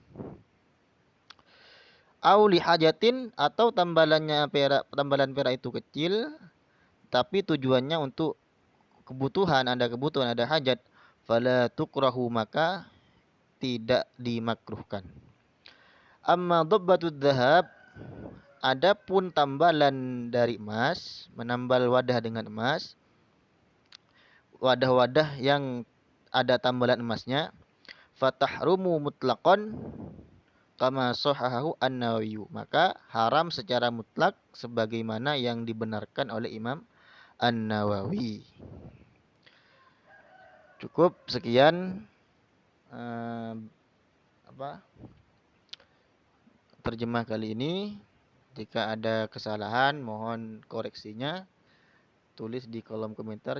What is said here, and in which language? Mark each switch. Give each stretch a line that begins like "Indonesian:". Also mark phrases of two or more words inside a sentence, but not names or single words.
Arabic: أو لحاجة,
Indonesian: atau tambalan perak itu kecil tapi tujuannya untuk kebutuhan, ada hajat,
Arabic: فلا تكره,
Indonesian: maka tidak dimakruhkan.
Arabic: أما ضبة الذهب,
Indonesian: adapun tambalan dari emas, menambal wadah dengan emas, wadah-wadah yang ada tambalan emasnya,
Arabic: فتحرم مطلقا كما صححه النووي,
Indonesian: maka haram secara mutlak sebagaimana yang dibenarkan oleh Imam An-Nawawi. Cukup sekian eh, terjemah kali ini. Jika ada kesalahan mohon koreksinya, tulis di kolom komentar.